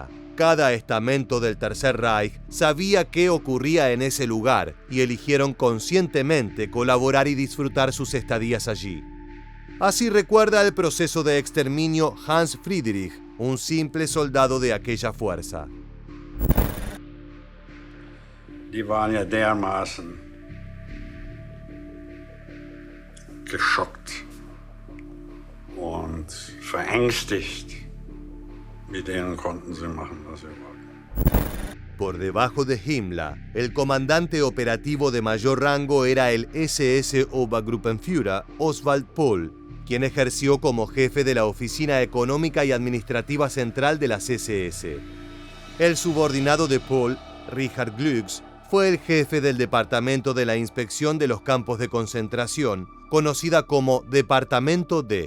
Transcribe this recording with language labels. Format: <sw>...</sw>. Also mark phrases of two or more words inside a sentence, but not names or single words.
<es>Cada estamento del Tercer Reich sabía qué ocurría en ese lugar y eligieron conscientemente colaborar y disfrutar sus estadías allí. Así recuerda el proceso de exterminio Hans Friedrich, un simple soldado de aquella fuerza.</es> <de>Die waren ja dermaßen geschockt und verängstigt. Mit denen konnten sie machen, was sie wollten.</de> <es>Por debajo de Himmler, el comandante operativo de mayor rango era el SS Obergruppenführer Oswald Pohl, quien ejerció como jefe de la Oficina Económica y Administrativa Central de las SS. El subordinado de Pohl, Richard Glücks, fue el jefe del Departamento de la Inspección de los Campos de Concentración, conocida como Departamento D.</es>